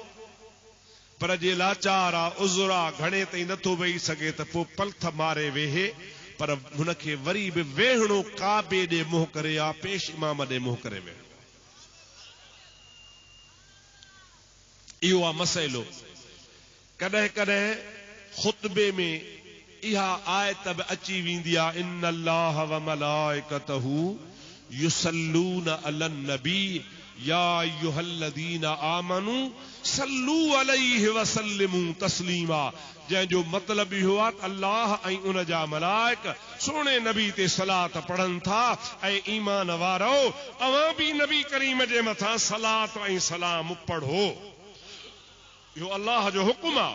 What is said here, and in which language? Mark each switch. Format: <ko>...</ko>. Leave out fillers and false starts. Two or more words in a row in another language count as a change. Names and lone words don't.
<sd>पर जे लाचार आहे, उज़ुर आहे, घणे ताईं नथो वेही सघे त पोइ पलथ मारे वेहे, पर हुनखे वरी बि वेहणो काबे ॾे मुंहुं करे या पेश इमाम ॾे मुंहुं करे वेहणो। इहो आहे मसइलो। कॾहिं कॾहिं ख़ुतबे में इहा आयत बि अची वेंदी आहे,</sd> <ar>إن الله وملائكته يصلون على النبي يا أيها الذين آمنوا صلوا عليه وسلموا تسليما.</ar> <sd>जंहिंजो मतिलब इहो आहे त अल्लाह ऐं उन जा मलाइक सोणे नबी ते सलात पढ़नि था ऐं ईमान वारो अवां बि नबी करीम जे मथां सलात ऐं सलाम पढ़ो। इहो अल्लाह जो हुकुम आहे।</sd>